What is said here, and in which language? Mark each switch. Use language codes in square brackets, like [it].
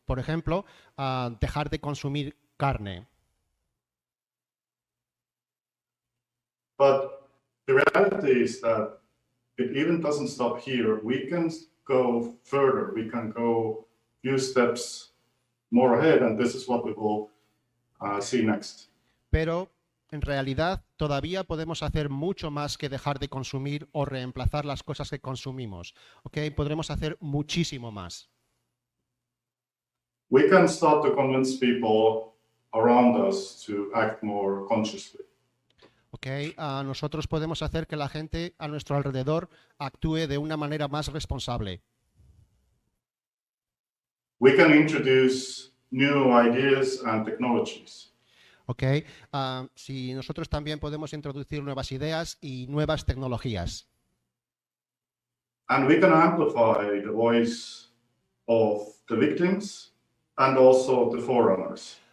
[es] Por ejemplo, dejar de consumir carne. [en] But the reality is that it even doesn't stop here. We can go further. We can go few steps more ahead, and this is what we will see next. [es] Pero en realidad todavía podemos hacer mucho más que dejar de consumir o reemplazar las cosas que consumimos. ¿Okay? Podremos hacer muchísimo más. [en] We can start to convince people around us to act more consciously. Okay. [es] Nosotros podemos hacer que la gente a nuestro alrededor actúe de una manera más responsable. [en] We can introduce new ideas and technologies. [es] Okay. Si nosotros también podemos introducir nuevas ideas y nuevas tecnologías. [en] And we can amplify the voice of the victims and also the forerunners.